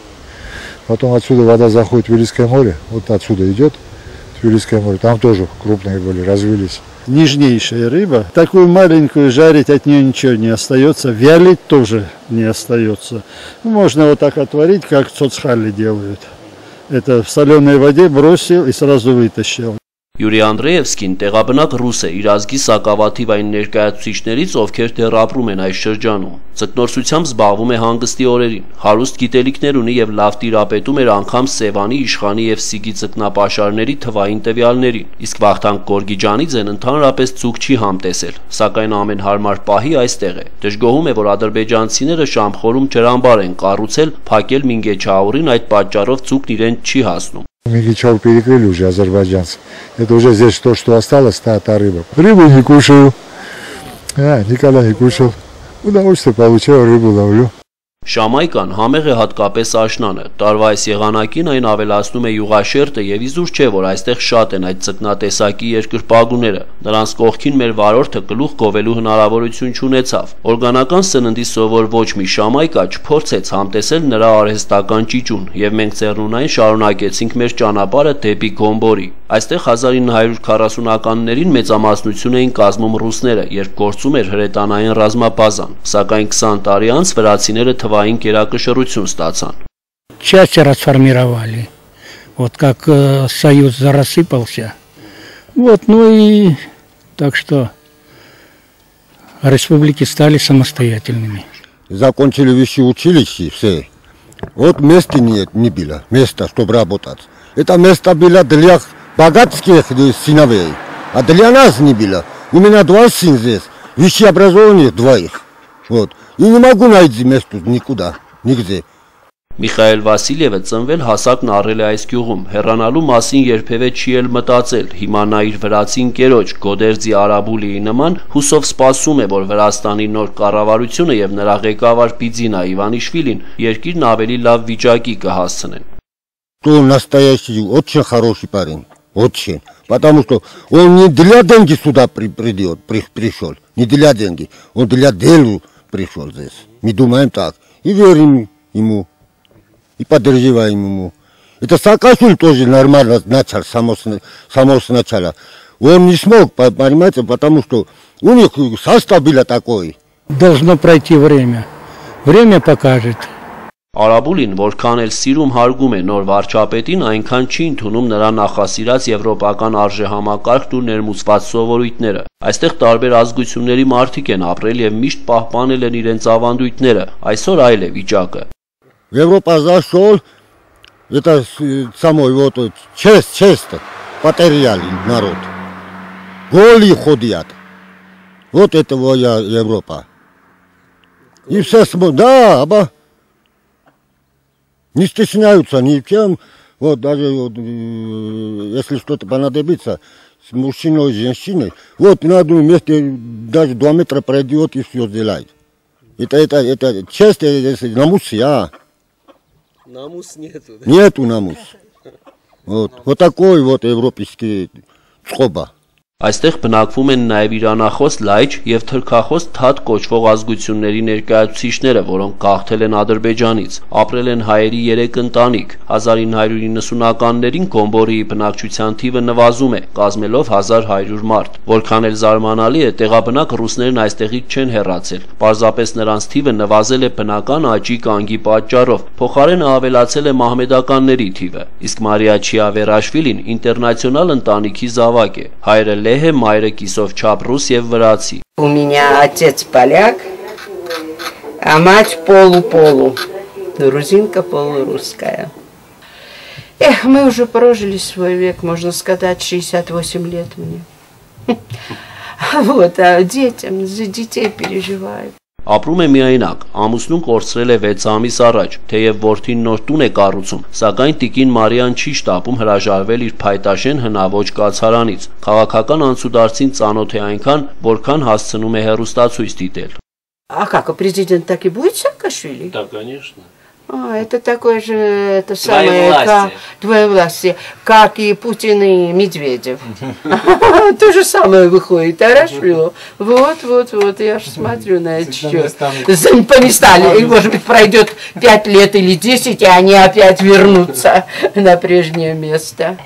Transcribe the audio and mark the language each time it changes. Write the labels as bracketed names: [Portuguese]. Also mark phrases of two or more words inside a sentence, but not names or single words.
[Russian] Потом отсюда вода заходит в Вилийское море, вот отсюда идет в Вилийское море, там тоже крупные были, развились. Нежнейшая рыба, такую маленькую жарить от нее ничего не остается, вялить тоже не остается. Можно вот так отварить, как цоцхали делают. Это в соленой воде бросил и сразу вытащил. [Armenian] Յուրի Անդրեևսկին տեղաբնակ ռուս է, իր ազգի սակավաթիվ այն ներկայացուցիչներից, ովքեր դեռ ապրում են այս շրջանում։ Ցկնորսությամբ զբաղվում է հանգստի օրերին, հարուստ գիտելիքներ ունի եւ լավ տիրապետում էր անգամ Սևանի, Իշխանի եւ Սիգի ցկնապաշարների թվային տվյալներին։ Իսկ Վախթանգ Գորգիջանիձեն ընդհանրապես ցուկ չի համտեսել, սակայն ամեն հարմար պահի այստեղ է։ Դժգոհում է, որ ադրբեջանցիները Շամխորում ջրամբար են կառուցել, փակել Մինգեչաուրին, այդ պատճառով ցուկն իրեն չի հասնում։ [Russian] Мигичал перекрыли уже азербайджанцы. Это уже здесь то, что осталось, та рыба. Рыбу не кушаю. Никогда не кушал. Удовольствие получаю, рыбу ловлю. [Armenian] Շամայկան համեղ է հատկապես աշնանը, տարվա այս եղանակին այն ավելացնում է յուղաշերտը եւ իզուր չէ, որ այստեղ շատ են այդ ցկնատեսակի երկրպագուները, նրանց կողքին մեր վարորդը գլուխ գովելու հնարավորություն չունեցավ, օրգանական սննդի սովոր ոչ մի շամայկա չփորձեց համտեսել նրա արհեստական ճիճուն եւ մենք ծերունային շարունակեցինք մեր ճանապարհը դեպի Գոմբորի, այստեղ 1940-ականներին մեծամասնություն էին կազմում ռուսները, երբ գործում էր հրետանային ռազմաբազան, սակայն 20 տարի անց վրացիները թվային գերակշռություն ստացան։ [Russian] Части расформировали. Вот как Союз рассыпался. Вот, ну и так что республики стали самостоятельными. Закончили высшее училище, все. Вот места нет, не было. Места, чтобы работать. Это место было для богатых сыновей. А для нас не было. У меня 2 сына здесь. Высшее образование 2. Вот. И не могу найти место никуда, нигде. [Armenian] Միխայել Վասիլևը ծնվել հասակն առել է այս գյուղում, հեռանալու մասին երբևէ չի էլ մտածել, հիմա նա իր վրացի ընկերոջ Գոդերձի Արաբուլիի նման հուսով սպասում է, որ Վրաստանի նոր կառավարությունը եւ նրա ղեկավար Բիձինա Իվանիշվիլին երկիրն ավելի լավ վիճակի կհասցնեն։ [Russian] что он настоящий, очень хороший парень, очень. Потому что он не для деньги сюда пришел, не для деньги, он для дела пришел здесь. Мы думаем так, и верим ему, и поддерживаем ему. Это Саакашвили тоже нормально начал, само сначала. Он не смог, понимаете, потому что у них состав был такой. Должно пройти время. Время покажет. [Armenian] Արաբուլին, որքան էլ սիրում հարգում է նոր վարչապետին, այնքան չի ընդունում նրա նախասիրած եվրոպական արժեհամակարգն ու ներմուծված սովորույթները։ Այստեղ տարբեր ազգությունների մարդիկ են ապրել եւ միշտ պահպանել են իրենց ավանդույթները։ Այսօր այլ է վիճակը։ [Russian] Европа зашел, это самой вот честь потеряли народ. Голые ходят. Вот это Европа. И все смотрят, да, не стесняются ни в чем. Вот даже вот, если что-то понадобится с мужчиной и женщиной, вот на одном месте даже 2 метра пройдет и все сделает. Это честь, намус, Намус нету, да? Нету намус. Вот такой вот европейский цхоба. [Armenian] Այստեղ բնակվում են նաև իրանախոս լայջ եւ թրքախոս թաթ կոչվող ազգությունների ներկայացուցիչները, որոնք գաղթել են Ադրբեջանից, ապրել են հայերի 3 ընտանիք։ 1990-ականներին Գոմբորիի բնակչության թիվը նվազում է, կազմելով 1100 մարդ։ Որքան էլ զարմանալի է, տեղաբնակ ռուսներն այստեղից չեն հեռացել։ Պարզապես նրանց թիվը նվազել է բնական աճի կանգի պատճառով, փոխարենը ավելացել է մահմեդականների թիվը։ Իսկ Մարիա Չիավերաշվիլին ինտերնացիոնալ ընտանիքի զավակ է։ Հայրը լեհ է, մայրը կիսով չափ ռուս և վրացի. [Russian] У меня отец поляк, а мать полу-полу. Грузинка полурусская. Эх, мы уже прожили свой век, можно сказать, 68 лет мне. Вот, а детям, за детей переживаю. [Armenian] Ապրում է միայնակ, ամուսնուն կորցրել է 6 ամիս առաջ, թեև որդին նոր տուն է կառուցում, սակայն տիկին Մարիան չի շտապում հրաժարվել իր փայտաշեն հնաոճ կացարանից։ Քաղաքական անցուդարձին ծանոթ է այնքան, որքան հասցնում է հեռուստացույց դիտել։ [Russian] А как, президент так и будет Саакашвили? Да, конечно. Это такое же, это самое, как двоевластие, как и Путин и Медведев. То же самое выходит, Арашвилу. Вот, я же смотрю на это счет. Поместали, и может быть пройдет 5 лет или 10, и они опять вернутся на прежнее место.